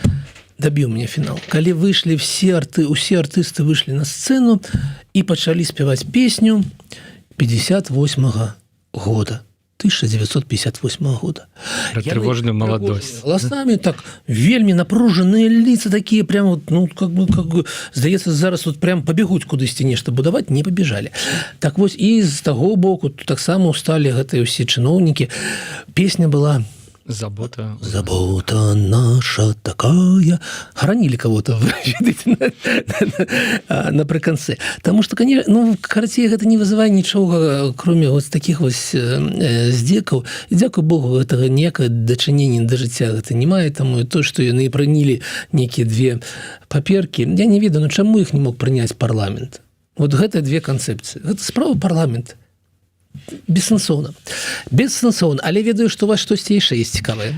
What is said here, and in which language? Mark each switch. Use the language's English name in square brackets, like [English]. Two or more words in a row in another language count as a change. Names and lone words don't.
[Belarusian] Калі выйшлі усе артысты выйшлі на сцэну і пачалі спяваць песню 58-го года. 1958 года. [Russian] Про тревожную молодость. [Belarusian] Голосами так вельмі напружаныя [Russian] лица такие, прям как бы [Belarusian] здаецца, зараз прям побегуць кудысьці нешта будаваць, не побежали. Так вось і з таго боку таксама усталі гэтыя ўсе чыноўнікі. [Russian] Песня была Забота наша такая. Хоронили кого-то напрыканцы. Потому что, конечно, [Belarusian] ну, карацей, гэта не вызывае нічога, [Russian] кроме вот таких вось здзекаў. [Belarusian] І, дзякуй Богу, гэтага ніякае дачынення да жыцця гэта не мае. Таму то, што яны прынялі нейкія две паперкі, я не ведаю, ну чаму іх не мог прыняць парламент? Вот гэта две канцэпцыі. Гэта справа парламента. Бессэнсоўна, але ведаю, што у вас штосьці яшчэ есть цікавае.